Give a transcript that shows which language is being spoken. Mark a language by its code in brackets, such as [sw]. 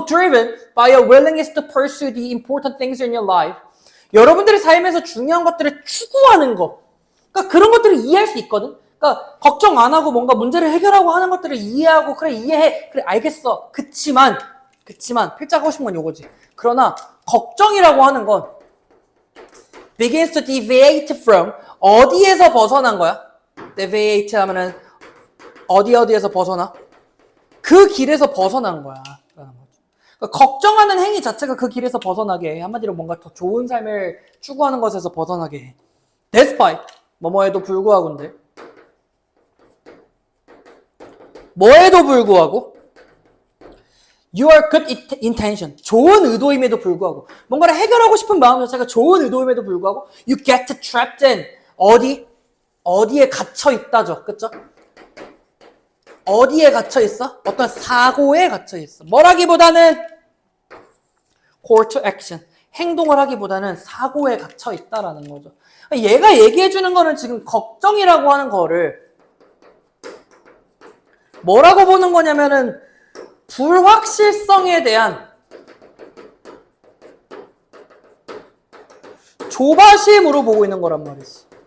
[en] 또 driven by a willingness to pursue the important things in your life. [ko] 여러분들의 삶에서 중요한 것들을 추구하는 거. 그러니까 그런 것들을 이해할 수 있거든. 그러니까 걱정 안 하고 뭔가 문제를 해결하고 하는 것들을 이해하고 그래 이해해. 그래 알겠어. 그치만 필자하고 싶은 건 요거지. 그러나 걱정이라고 하는 건 [en] begins to deviate from [ko] 어디에서 벗어난 거야? deviate 하면은 어디에서 벗어나? 그 길에서 벗어난 거야. 그러니까 걱정하는 행위 자체가 그 길에서 벗어나게 해. 한마디로 뭔가 더 좋은 삶을 추구하는 것에서 벗어나게 해. Despite 뭐뭐에도 불구하고인데 뭐에도 불구하고 [en] your good intention [ko] 좋은 의도임에도 불구하고 뭔가를 해결하고 싶은 마음 자체가 좋은 의도임에도 불구하고 [en] you get trapped in [ko] 어디에 갇혀 있다죠. 그쵸? 어디에 갇혀 있어? 어떤 사고에 갇혀 있어. 뭐라기보다는 [en] call to action. [ko] 행동을 하기보다는 사고에 갇혀 있다라는 거죠. 얘가 얘기해 주는 거는 지금 걱정이라고 하는 거를 뭐라고 보는 거냐면은 불확실성에 대한 조바심으로 보고 있는 거란 말이지.